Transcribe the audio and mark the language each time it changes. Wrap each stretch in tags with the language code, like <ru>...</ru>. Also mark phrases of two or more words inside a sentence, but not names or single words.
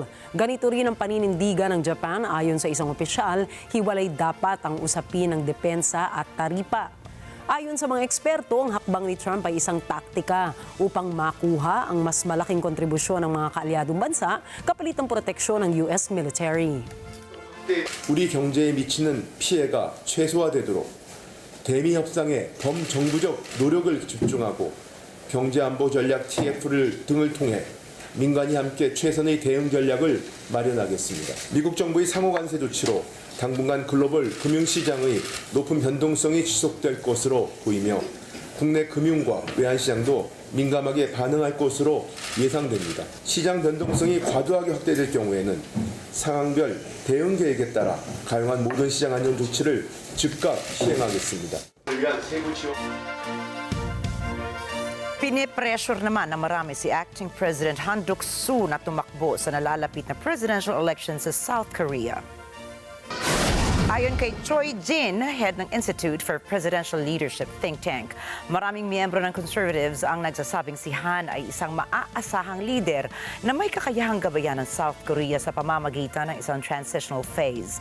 <tl>Ganito rin ang paninindigan ng Japan ayon sa isang opisyal, hiwalay dapat ang usapin ng depensa at taripa. Ayon sa mga eksperto, ang hakbang ni Trump ay isang taktika upang makuha ang mas malaking kontribusyon ng mga kaalyadong bansa kapalit ng proteksyon ng</tl> <en>US military.</en> <ko>우리 경제에 미치는 피해가 최소화되도록 대미 협상에 범정부적 노력을 집중하고 경제안보 전략 TF를 등을 통해 민간이 함께 최선의 대응 전략을 마련하겠습니다. 미국 정부의 상호 관세 조치로 당분간 글로벌 금융시장의 높은 변동성이 지속될 것으로 보이며 국내 금융과 외환시장도 민감하게 반응할 것으로 예상됩니다. 시장 변동성이 과도하게 확대될 경우에는 상황별 대응 계획에 따라 가용한 모든 시장 안정 조치를 즉각 시행하겠습니다.</ko> <tl>Pinipressure naman na marami si</tl> <en>Acting President</en> <tl>Han Duck-soo na tumakbo sa nalalapit na</tl> <en>presidential election</en> <tl>sa South Korea. Ayon kay Choi Jin, head ng Institute for Presidential Leadership</tl> <en>think tank,</en> <tl>maraming miyembro ng conservatives ang nagsasabing si Han ay isang maaasahang leader na may kakayahang gabayan ng South Korea sa pamamagitan ng isang</tl> <en>transitional phase.</en>